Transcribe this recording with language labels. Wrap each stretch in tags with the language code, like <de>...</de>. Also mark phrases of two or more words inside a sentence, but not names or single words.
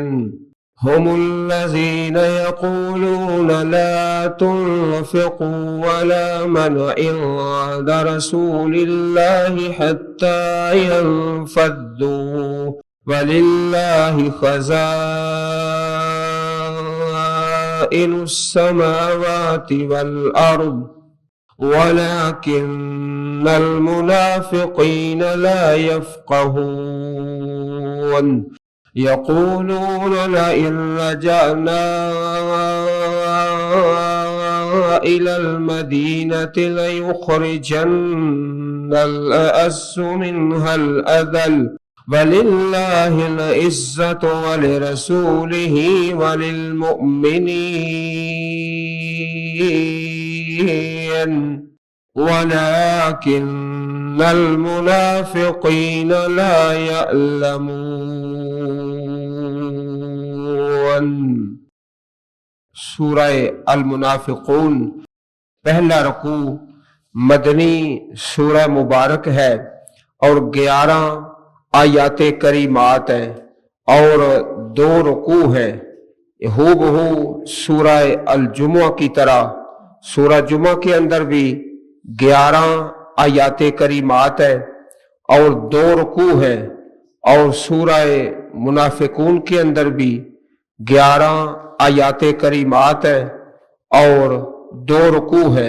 <ar>هم الذين يقولون لا تنفقوا على من عند رسول الله حتى ينفضوا ولله خزائن السماوات والأرض ولكن المنافقين لا يفقهون. يقولون لئن رجعنا إلى المدينة ليخرجن الأعز منها الأذل ولله العزة ولرسوله وللمؤمنين ولكن المنافقين لا يعلمون.</ar> <hi>सूरह अल-मुनाफ़िक़ून, पहला रुकू मदनी सूरह मुबारक है और 11 आयाते करीमात हैं और 2 रुकू है। हूबहू सूरह अल-जुमुआ की तरह सूरह जुमा के अंदर भी 11 आयाते करीमात है और 2 रुकू है और सूरह मुनाफ़िक़ून के अंदर भी 11 आयाते करीमात है और 2 रुकू है।</hi>